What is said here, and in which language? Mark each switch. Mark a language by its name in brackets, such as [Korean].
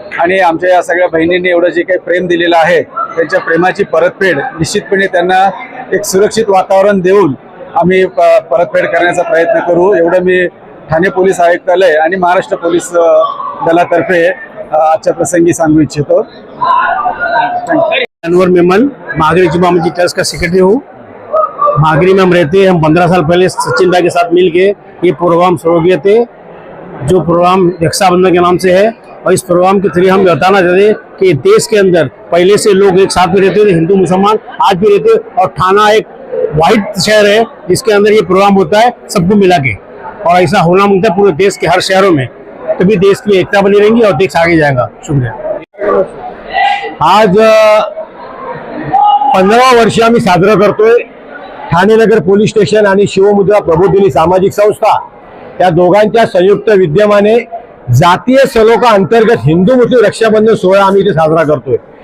[Marathi] आणि आमच्या या सगळ्या बहिणींनी एवढं जे काही प्रेम दिलेलं आहे त्यांच्या प्रेमाची परतफेड निश्चितपणे त्यांना एक सुरक्षित वातावरण देऊन आम्ही परतफेड करण्याचा प्रयत्न करू, एवढं मी ठाणे पोलीस आयुक्तालय आणि महाराष्ट्र पोलीस दलातर्फे आजच्या प्रसंगी सांगू इच्छितो। [Hindi] अनवर मेमन, मागरी जुमा मस्जिद ट्रस्ट का सेक्रेटरी हूँ। मागरी में हम रहते हैं। हम 15 साल पहले सचिन भाई के साथ मिलके ये प्रोग्राम शुरू किए थे, जो प्रोग्राम रक्षाबंधन के नाम से है। और इस प्रोग्राम के थ्रू हम बताना चाहते हैं कि देश के अंदर पहले से लोग एक साथ में रहते थे, हिंदू मुसलमान आज भी रहते हैं। और ठाना एक वाइड शहर है जिसके अंदर ये प्रोग्राम होता है सबको मिला के, और ऐसा होना मांगता है पूरे देश के हर शहरों में, तभी देश की एकता बनी रहेगी और देश आगे जाएगा। शुक्रिया। [Marathi] आज 15 वर्ष आम्ही साजरा करतोय। ठाणे नगर पोलीस स्टेशन आणि शिवमुद्रा प्रबोधिनी सामाजिक संस्था या दोघांच्या संयुक्त विद्यमाने जातीय सलोखा अंतर्गत हिंदू मुस्लिम रक्षाबंधन सोहळा आम्ही इथे साजरा करतोय।